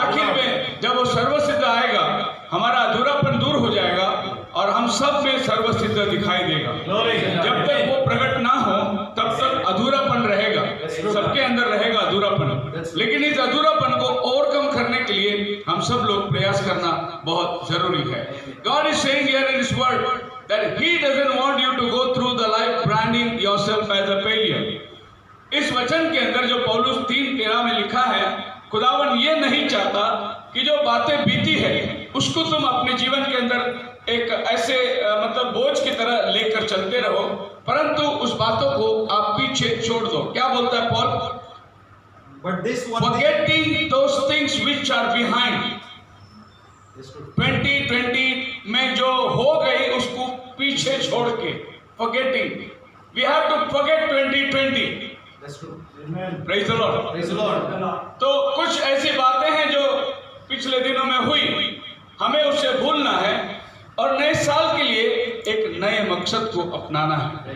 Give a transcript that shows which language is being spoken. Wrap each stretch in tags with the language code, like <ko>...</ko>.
<hi>आखिर में जब वो सर्वसिद्ध आएगा, हमारा अधूरापन दूर हो जाएगा और हम सब में सर्वसिद्ध दिखाई देगा। जब तक वो प्रकट ना हो तब तक अधूरापन रहेगा, सबके अंदर रहेगा अधूरापन। लेकिन इस अधूरापन को ओवरकम करने के लिए हम सब लोग प्रयास करना बहुत जरूरी है।</hi> <en>God is saying here in His word that He doesn't want you to go through the life branding yourself as a failure.</en> <hi>इस वचन के अंदर जो पौलुस 3:13 में लिखा है, खुदावन ये नहीं चाहता कि जो बातें बीती है उसको तुम अपने जीवन के अंदर एक ऐसे मतलब बोझ की तरह लेकर चलते रहो, परंतु उस बातों को आप पीछे छोड़ दो। क्या बोलता है Paul?</hi> <en>But this one forgetting those things which are behind.</en> <hi>2020 में जो हो गई उसको पीछे छोड़ के, forgetting.</hi> <en>We have to forget 2020. That's true. Praise the Lord. Praise the Lord.</en> <hi>तो कुछ ऐसी बातें हैं जो पिछले दिनों में हुई, हमें उससे भूलना है और नए साल के लिए एक नए मकसद को अपनाना है।</hi>